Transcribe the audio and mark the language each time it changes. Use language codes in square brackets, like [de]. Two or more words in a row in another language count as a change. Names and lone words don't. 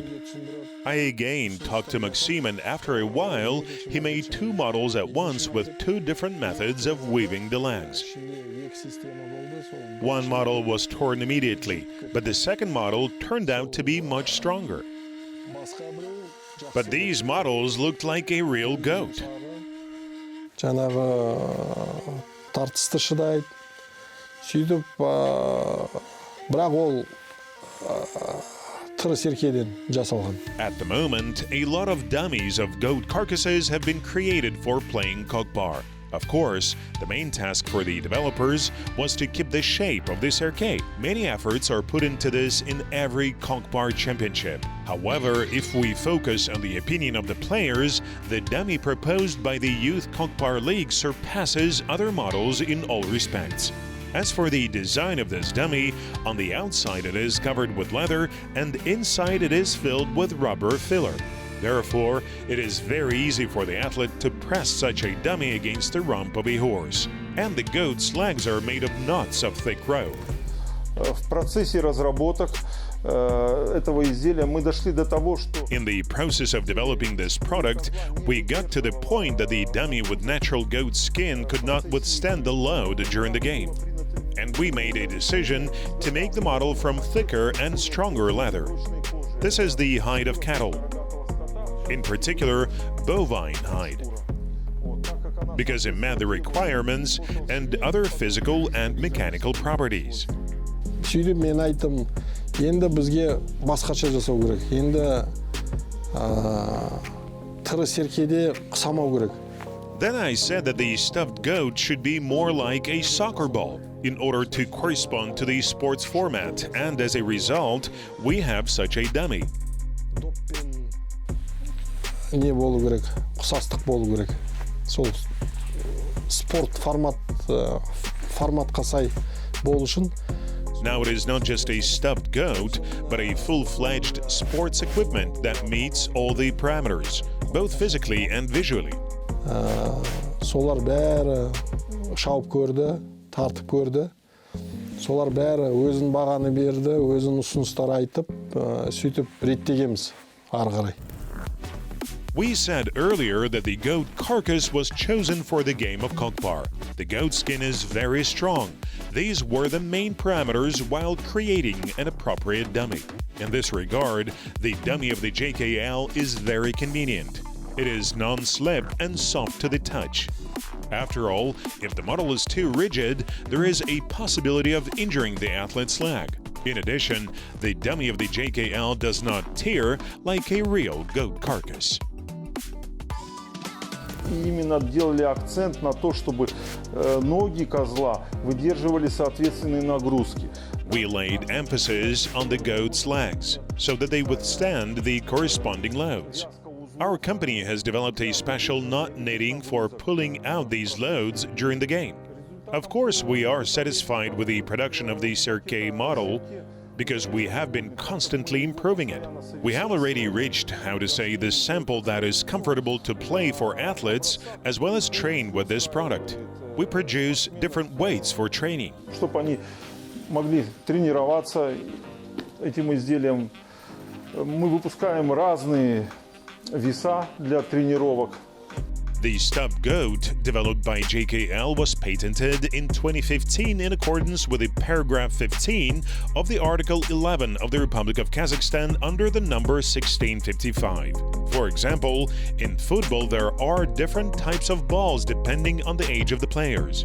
[en] I again talked to Maxime, and after a while, he made 2 models at once with 2 different methods of weaving the legs. One model was torn immediately, but the second model turned out to be much stronger. But these models looked like a real goat. [kk] Жаңағы тартысты шыдайды. Сөйтіп, бірақ ол тірі серкеден жасалған. [en] At the moment, a lot of dummies of goat carcasses have been created for playing Kokpar. Of course, the main task for the developers was to keep the shape of this arcade. Many efforts are put into this in every Kokpar championship. However, if we focus on the opinion of the players, the dummy proposed by the Youth Kokpar League surpasses other models in all respects. As for the design of this dummy, on the outside it is covered with leather and inside it is filled with rubber filler. Therefore, it is very easy for the athlete to press such a dummy against the rump of a horse. And the goat's legs are made of knots of thick rope. [ru] В процессе разработок этого изделия мы дошли до того, что... [en] In the process of developing this product, we got to the point that the dummy with natural goat skin could not withstand the load during the game. And we made a decision to make the model from thicker and stronger leather. This is the hide of cattle. In particular, bovine hide, because it met the requirements and other physical and mechanical properties. [kk] Сөйтіп мен айттым, енді бізге басқаша жасау керек. Енді тірі серкеде қысамау керек. [en] Then I said that the stuffed goat should be more like a soccer ball in order to correspond to the sports format, and as a result, we have such a dummy. [kk] Не болу керек, ұқсастық болу керек. Сол спорт форматқа сай болу үшін. [en] Now it is not just a stuffed goat, but a full-fledged sports equipment that meets all the parameters, both physically and visually. [kk] Солар бәрі шауып көрді, тартып көрді. Солар бәрі өзін бағаны берді, өзін ұсыныстар айтып, сөйтіп реттегенбіз ары қарай. [en] We said earlier that the goat carcass was chosen for the game of Kokpar. The goat skin is very strong. These were the main parameters while creating an appropriate dummy. In this regard, the dummy of the JKL is very convenient. It is non-slip and soft to the touch. After all, if the model is too rigid, there is a possibility of injuring the athlete's leg. In addition, the dummy of the JKL does not tear like a real goat carcass. [ru] Именно делали акцент на то, чтобы ноги козла выдерживали соответственные нагрузки. [en] We laid emphasis on the goat's legs so that they withstand the corresponding loads. Our company has developed a special knot knitting for pulling out these loads during the game. Of course, we are satisfied with the production of the Cirque model. because we have been constantly improving it. We have already reached, how to say, the sample that is comfortable to play for athletes as well as train with this product. We produce different weights for training. [ru] Чтобы они могли тренироваться этим изделием, мы выпускаем разные веса для тренировок. [en] The stuffed goat, developed by JKL, was patented in 2015 in accordance with the paragraph 15 of the Article 11 of the Republic of Kazakhstan under the number 1655. For example, in football there are different types of balls depending on the age of the players.